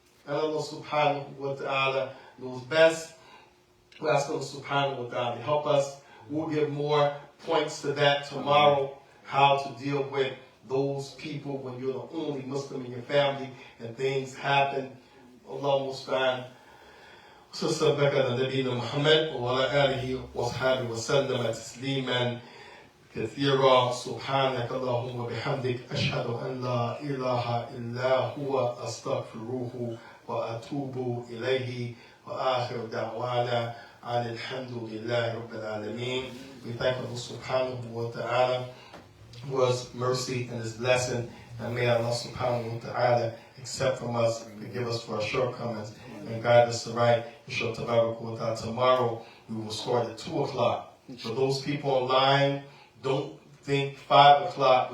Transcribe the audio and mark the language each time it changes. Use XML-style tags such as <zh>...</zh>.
<en>And Allah subhanahu wa ta'ala knows best. We ask Allah subhanahu wa ta'ala to help us. We'll give more points to that tomorrow, how to deal with those people when you're the only Muslim in your family and things happen. Allah musta'an.</en> <ar>صلى الله على نبينا محمد وعلى آله وصحبه وسلم تسليما كثيرا. سبحانك اللهم وبحمدك أشهد أن لا إله إلا هو أستغفره وأتوب إليه وآخر دعوانا أن الحمد لله رب العالمين.</ar> <en>We thank Allah subhanahu wa ta'ala for His mercy and His blessing, and may Allah subhanahu wa ta'ala accept from us, forgive us for our shortcomings, and guide us right. Tomorrow we will start at 2 o'clock. For those people online, don't think 5 o'clock.</en>